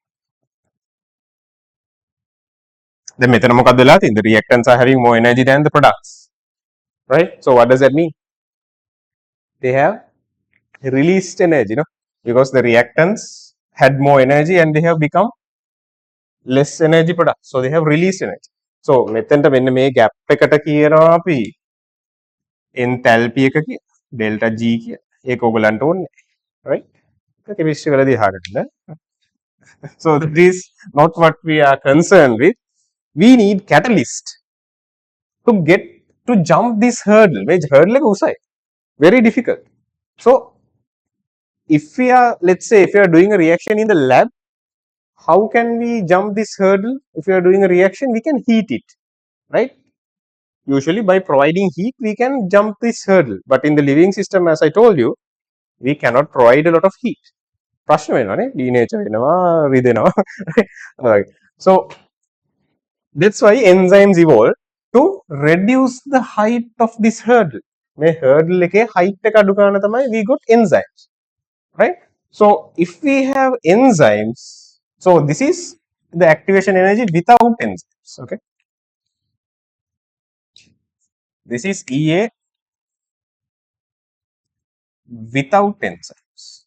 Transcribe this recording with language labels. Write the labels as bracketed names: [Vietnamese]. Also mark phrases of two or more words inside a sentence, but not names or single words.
[English] The the reactants are having more energy than the products, right? So what does that mean? They have released energy, because the reactants had more energy and they have become less energy products. So they have released energy. [Sinhala] So මෙතෙන්ට මෙන්න මේ gap එකට කියනවා අපි enthalpy එක කියලා, [English] delta G [Sinhala] කියලා. ඒක ඔයගලන්ට ඕනේ, right? ඒක chemistry වලදී අහගන්න. [English] So that is not what we are concerned with. We need catalyst to get to jump this hurdle. Which hurdle [Sinhala] එක උසයි. [English] Very difficult. So if we are, let's say, if we are doing a reaction in the lab, how can we jump this hurdle? If we are doing a reaction, we can heat it, right? Usually by providing heat, we can jump this hurdle. But in the living system, as I told you, we cannot provide a lot of heat. [Sinhala] ප්‍රශ්න වෙනවානේ, denature වෙනවා, රිදෙනවා. [English] Right. So that's why enzymes evolve to reduce the height of this hurdle. [Sinhala] මේ hurdle එකේ height එක අඩු කරන තමයි [English] we got enzymes, right? So if we have enzymes, so this is the activation energy without enzymes. Okay, this is EA without enzymes.